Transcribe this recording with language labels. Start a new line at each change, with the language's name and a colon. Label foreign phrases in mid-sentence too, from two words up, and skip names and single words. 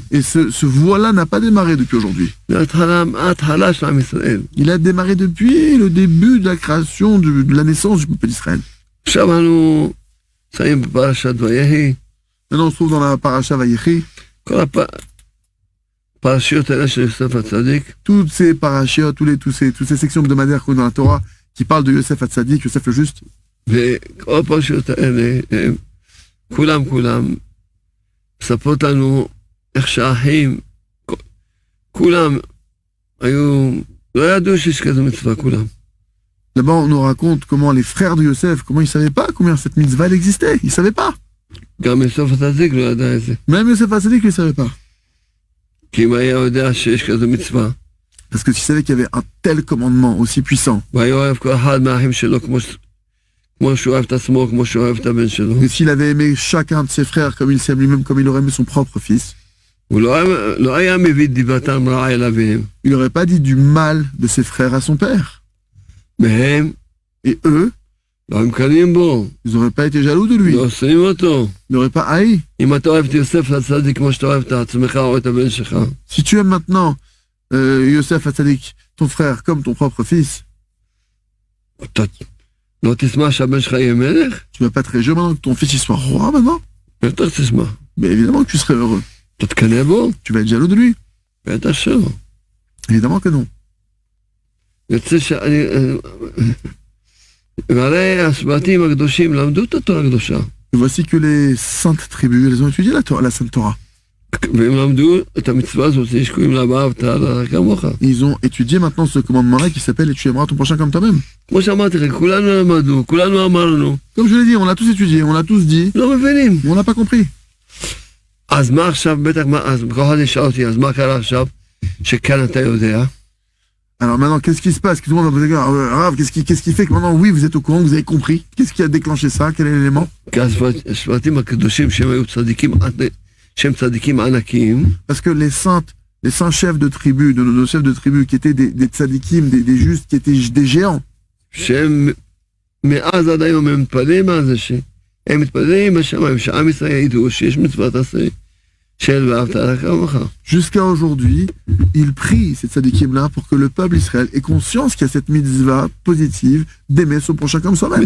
French: Et ce voile-là n'a pas démarré depuis aujourd'hui.
Hebrew: זה ההתחלה של עם ישראל.
French: Il a démarré depuis le début de la création, de la naissance du peuple d'Israël.
Hebrew: עכשיו אנו נמצאים בפרשת ויהי,
French: Maintenant on se trouve dans la paracha Vayechi.
Hebrew: כל הפרשיות האלה של יוסף הצדיק,
French: Toutes ces parachiotes, toutes ces sections hebdomadaires qu'on a dans la Torah qui parlent de Yosef Hatzadik, Yosef le Juste,
Hebrew: וכל הפרשיות האלה, הם כולם מספרות לנו איך שהאחים, כולם היו, לא ידעו שיש כזו מצווה, כולם.
French: là-bas on nous raconte comment les frères de Yosef, comment ils savaient pas combien cette mitzvah elle existait, ils savaient pas.
Hebrew: גם יוסף הצדיק לא ידע את זה.
French: Même Yosef Hatzadik ne savait pas.
Hebrew: כי אם היה יודע שיש כזו מצווה,
French: Parce que s'il savait qu'il y avait un tel commandement aussi puissant,
Hebrew: והיה אוהב כל אחד מהאחים שלו כמו שהוא אוהב את עצמו, כמו שהוא אוהב את הבן שלו.
French: et s'il avait aimé chacun de ses frères comme il s'aime lui-même, comme il aurait aimé son propre fils,
Hebrew: הוא לא היה מביא דיבתם רעה אל אביהם.
French: il n'aurait pas dit du mal de ses frères à son père.
Hebrew: והם
French: Et eux,
Hebrew: לא היו מקנאים בו,
French: ils n'auraient pas été jaloux de lui,
Hebrew: לא שונאים אותו.
French: ils n'auraient pas haï.
Hebrew: אם אתה אוהב את יוסף הצדיק כמו שאתה אוהב את עצמך או את הבן שלך,
French: Si tu aimes maintenant Yosef Hatzadik, ton frère, comme ton propre fils,
Hebrew: אתה לא תשמח שהבן שלך יהיה מלך?
French: tu vas pas te réjouir maintenant que ton fils il soit roi maintenant?
Hebrew: בטח תשמח.
French: Mais évidemment que tu serais heureux.
Hebrew: אתה תקנא בו?
French: Tu vas être jaloux de lui?
Hebrew: בטח שלא.
French: Évidemment que non.
Hebrew: יוצא שאני... והרי השבטים הקדושים למדו את התורה הקדושה.
French: Et voici que les saintes tribus, elles ont étudié la Sainte Torah.
Hebrew: והם למדו את המצווה הזאת שקוראים לה ואהבת לרעך כמוך.
French: Ils ont étudié maintenant ce commandement-là qui s'appelle « Et tu aimeras ton prochain comme toi-même ».
Hebrew: כמו שאמרתי לך, כולנו למדנו, כולנו אמרנו,
French: Comme je l'ai dit, on l'a tous étudié, on l'a tous dit,
Hebrew: לא mבינים.
French: mais on n'a pas compris.
Hebrew: אז מה עכשיו, בטח, אז כל אחד ישאל אותי, אז מה קרה עכשיו, שכאן אתה יודע?
French: Alors maintenant, qu'est-ce qui se passe? Tout le monde va poser, Rav, qu'est-ce qui fait que maintenant, oui, vous êtes au courant, vous avez compris? Qu'est-ce qui a déclenché ça? Quel est l'élément?
Hebrew: כי השבטים הקדושים שהם היו צדיקים, שהם צדיקים ענקיים,
French: Parce que les saints chefs de tribu, de nos chefs de tribu, qui étaient des tzadikim, des justes, qui étaient des géants,
Hebrew: שהם מאז עד היום הם מתפללים על זה, שהם מתפללים בשמיים, שעם ישראל ידעו שיש מצוות עשה של ואהבת לרעך כמוך.
French: jusqu'à aujourd'hui, ils prient ces tzadikim-là pour que le peuple Israël ait conscience qu'il y a cette mitzvah positive d'aimer son prochain comme soi-même.